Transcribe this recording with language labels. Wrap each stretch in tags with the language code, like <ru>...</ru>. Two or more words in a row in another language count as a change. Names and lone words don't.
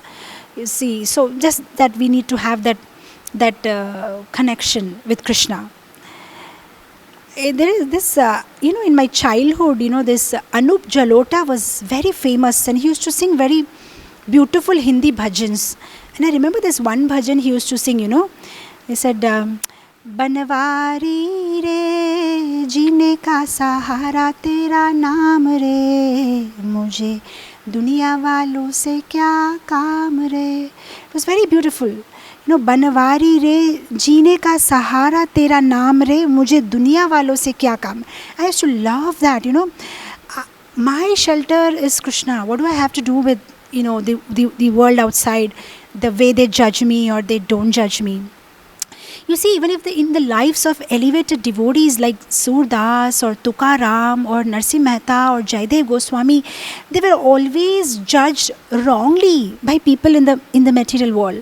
<en>You see, so just that we need to have that connection with Krishna. There is this, in my childhood, this Anup Jalota was very famous and he used to sing very beautiful Hindi bhajans. And I remember this one bhajan he used to sing, he said,</en> <hi>बनवारी रे, जीने का सहारा तेरा नाम रे, मुझे दुनिया वालों से क्या काम रे.</hi> <en>It was very beautiful.</en> <hi>बनवारी रे जीने का सहारा तेरा नाम रे मुझे दुनिया वालों से क्या काम.</hi> <en>I used to love that. My shelter is Krishna. What do I have to do with the world outside, the way they judge me or they don't judge me? You see, even if in the lives of elevated devotees like Surdas or Tukaram or Narsimha Mehta or Jaidev Goswami, they were always judged wrongly by people in the material world.</en>